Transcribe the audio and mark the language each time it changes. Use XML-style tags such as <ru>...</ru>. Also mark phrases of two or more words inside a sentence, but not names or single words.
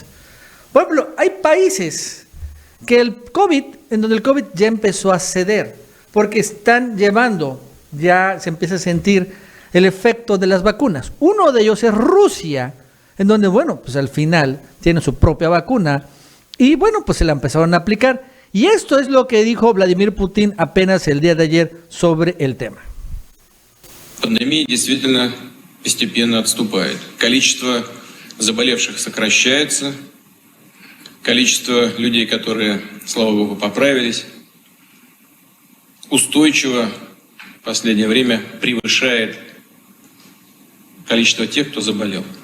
<es>Por ejemplo, hay países que en donde el COVID ya empezó a ceder, porque están llevando, ya se empieza a sentir el efecto de las vacunas. Uno de ellos es Rusia, en donde, bueno, pues al final tienen su propia vacuna y, bueno, pues se la empezaron a aplicar. Y esto es lo que dijo Vladimir Putin apenas el día de ayer sobre el tema.</es> <ru>Пандемия действительно постепенно отступает. Количество заболевших сокращается. Количество людей, которые, слава богу, поправились, устойчиво в последнее время превышает количество тех, кто заболел.</ru>